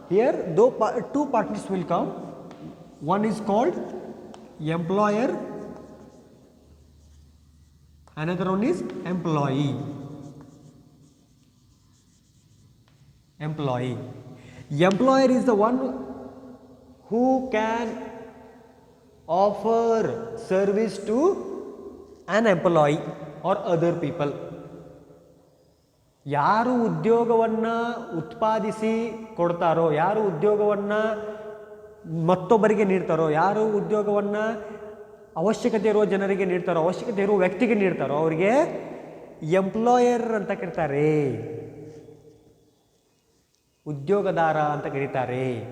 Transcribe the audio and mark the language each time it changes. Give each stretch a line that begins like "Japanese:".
English: Here two partners will come. One is called employer, another one is employee. Employer is the one who can offer service to an employee or other people.
Kannada: ಯಾರು ಉದ್ಯೋಗವನ್ನು ಉತ್ಪಾದಿಸಿ ಕೊಡ್ತಾರೋ, ಯಾರು ಉದ್ಯೋಗವನ್ನು ಮತ್ತೊಬ್ಬರಿಗೆ ನೀಡ್ತಾರೋ, ಯಾರು ಉದ್ಯೋಗವನ್ನು ಅವಶ್ಯಕತೆ ಇರುವ ಜನರಿಗೆ ನೀಡ್ತಾರೋ, ಅವಶ್ಯಕತೆ ಇರುವ ವ್ಯಕ್ತಿಗೆ ನೀಡ್ತಾರೋ ಅವರಿಗೆ ಎಂಪ್ಲಾಯರ್ ಅಂತ ಕರೀತಾರೆ, ಉದ್ಯೋಗದಾರ ಅಂತ ಕರೀತಾರೆ.